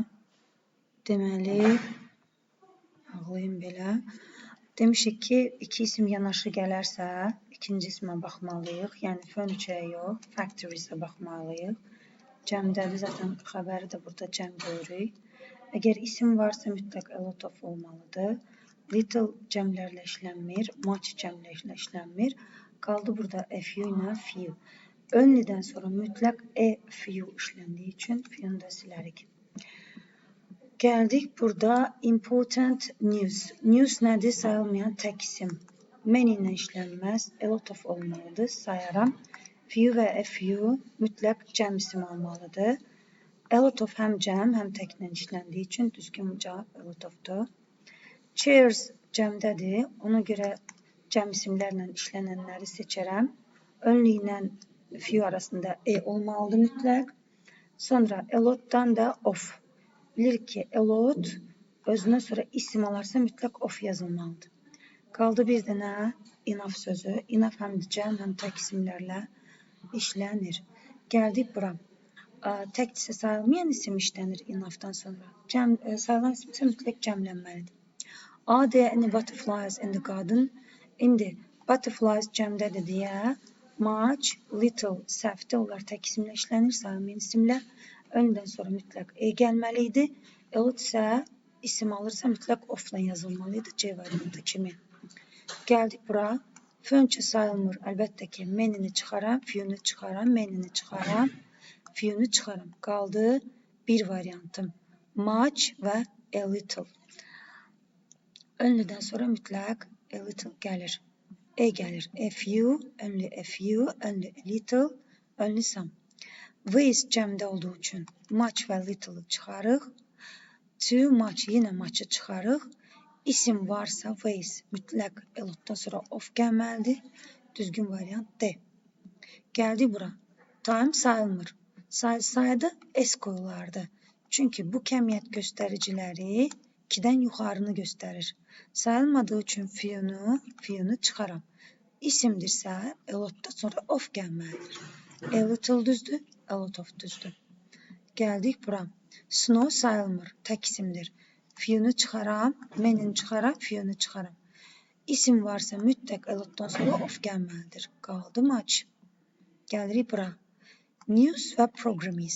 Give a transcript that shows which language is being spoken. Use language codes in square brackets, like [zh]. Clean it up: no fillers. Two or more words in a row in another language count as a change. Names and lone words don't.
[az] Deməli, ağlayım belə. Demişik ki, iki isim yanaşı gələrsə, ikinci ismə baxmalıyıq. Yəni furniture'ə yox, factories'ə baxmalıyıq. Cəmdədir, zaten xəbəri də burada cəm görürük. Əgər isim varsa mütləq [en] a lot of [az] olmalıdır. Little cəmlərlə işlənmir, much cəmlərlə işlənmir. Qaldı burada [en] a few [az] ilə few. Only'dən sonra mütləq [en] a few [az] işləndiyi üçün few-nu da silərik. Gəldik burada [en] important news. [az] News nədir? Sayılmayan tək isim. Many ilə işlənməz, [en] a lot of [az] olmalıdır. Sayaram. Few və [en] a few [az] mütləq cəm isim olmalıdır. [en] A lot of [az] həm cəm, həm təklə işləndiyi üçün düzgün cavab [en] a lot of-dur. [az] Chairs cəmdədir. Ona görə cəm isimlərlə işlənənləri seçərəm. Only ilə few arasında e olmalıdır mütləq. Sonra [en] a lot-dan [az] da of. Bilirik ki, [en] a lot [az] özündən sonra isim alarsa mütləq of yazılmalıdır. Qaldı bir dənə enough sözü. Enough həm cəm, həm tək isimlərlə işlənir. Gəldik bura. Təkdirsə sayılmayan isim işlənir enough-dan sonra. Sayılan isim isə mütləq cəmlənməlidir. [en] Are there any butterflies in the garden? [az] İndi butterflies cəmdədir deyə much, little, səhvdir. Onlar tək isimlə işlənir, sayılmayan isimlər. Öndən sonra mütləq e gəlməli idi. [en] A lot [az] isə isim alırsa mütləq of-la yazılmalıydı C variantı kimi. Gəldik bura. Furniture sayılmır. Əlbəttə ki, many-ni çıxaram, few-nu çıxaram, many-ni çıxaram, few-nu çıxaram. Qaldı bir variantım. Much və [en] a little. [az] Only'dən sonra mütləq [en] a little [az] gəlir. E gəlir. [en] A few, only a few, only a little, only some. [az] With cəmdə olduğu üçün much və little-ı çıxarıq. [en] Too much, [az] yenə much-ı çıxarıq. İsim varsa with mütləq [en] a lot-dan [az] sonra of gəlməlidir. Düzgün variant D. Gəldik bura. Time sayılmır. Sayda S qoyulardı. Çünki bu kəmiyyət göstəriciləri 2-dən yuxarını göstərir. Sayılmadığı üçün few-nu çıxaram. İsimdirsə [en] a lot-dan [az] sonra of gəlməlidir. [en] A little düzdür, a lot of [az] düzdür. Gəldik bura. Snow sayılmır, tək isimdir. Few-nu çıxaram, many-ni çıxaram, few-nu çıxaram. İsim varsa mütləq [en] a lot-dan [az] sonra of gəlməlidir. Qaldı much. Gəlirik bura. News və programs.